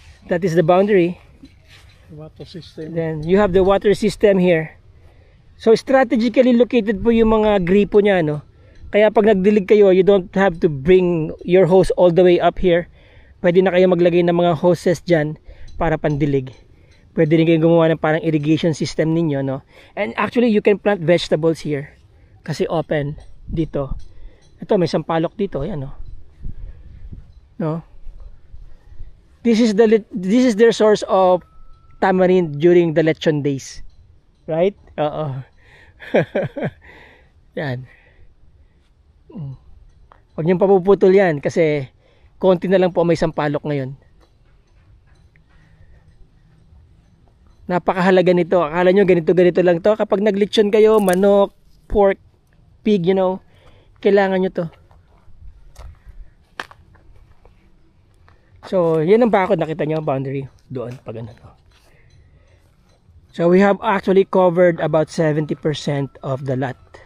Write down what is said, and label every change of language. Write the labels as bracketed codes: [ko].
[en] That is the boundary. Water system. Then you have the water system here. So strategically located [tl] po yung mga gripo niya, no? Kaya pag nagdilig kayo, [en] you don't have to bring your hose all the way up here. [tl] Pwede na kayo maglagay ng mga hoses dyan para pandilig. Pwede rin kayo gumawa ng parang irrigation system ninyo, no? [en] And actually you can plant vegetables here [tl] kasi open dito. Ito may sampalok dito, ayan, no? No? [en] This is their source of tamarind during the lechon days. Right? Oo. [tl] Yan. Huwag niyong papuputol yan kasi konti na lang po may sampalok ngayon. Napakahalaga nito. Akala nyo ganito lang to. Kapag naglechon kayo, manok, pork, pig, you know, kailangan nyo to. So, yan ang bakod. Nakita nyo ang boundary doon pag ano. [en] So, we have actually covered about 70% of the lot.